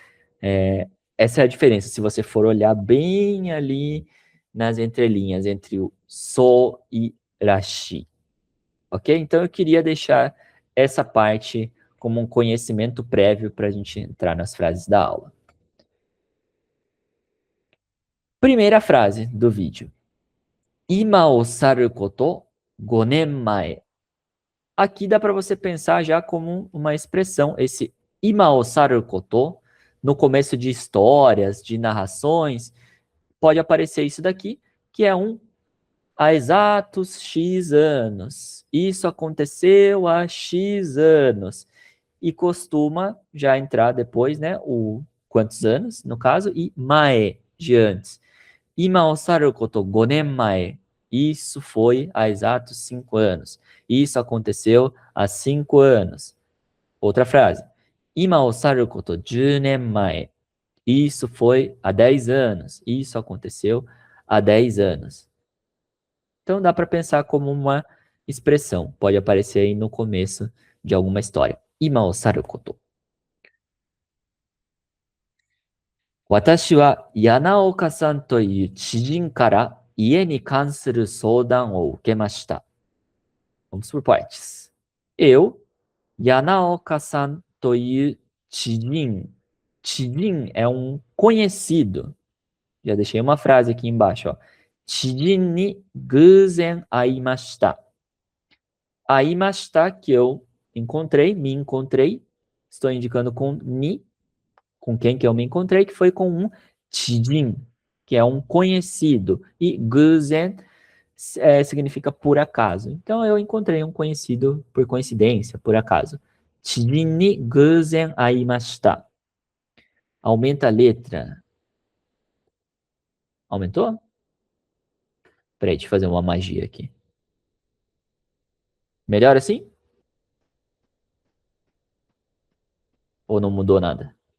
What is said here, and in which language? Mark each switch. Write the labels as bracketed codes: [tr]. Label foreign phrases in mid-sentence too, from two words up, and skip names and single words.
[pt] Essa é a diferença, se você for olhar bem ali nas entrelinhas, entre o so e rashi. Ok? Então eu queria deixar essa parte como um conhecimento prévio para a gente entrar nas frases da aula. Primeira frase do vídeo. [ja] 今を去ること5年前. [pt] Aqui dá para você pensar já como uma expressão, esse [ja] 今を去ること, [pt] no começo de histórias, de narrações, pode aparecer isso daqui, que é há exatos X anos. Isso aconteceu há X anos. E costuma já entrar depois, né, o quantos anos, no caso, e mae, de antes. [ja] 今を去ること5年前. [pt] Isso foi há exatos 5 anos. Isso aconteceu há 5 anos. Outra frase. [ja] 今を去ること10年前. [pt] Isso foi há 10 anos. Isso aconteceu há 10 anos. Então dá para pensar como uma expressão. Pode aparecer aí no começo de alguma história. [ja] 今を去ること. 私はYanaokaさんという知人から家に関する相談を受けました. [pt] Vamos por partes. Eu, [ja] Yanaoka-san to iu chijin. [pt] Chijin é um conhecido. Já deixei uma frase aqui embaixo, ó. [ja] 知人に偶然会いました. Aimashita, [pt] que eu encontrei, me encontrei. Estou indicando com ni, com quem que eu me encontrei, que foi com um chijin, que é um conhecido. E guzen significa por acaso. Então, eu encontrei um conhecido por coincidência, por acaso. [ja] 知人に偶然会いました. [pt] Aumenta a letra. Aumentou? Peraí, deixa eu fazer uma magia aqui. Melhor assim? Ou não mudou nada?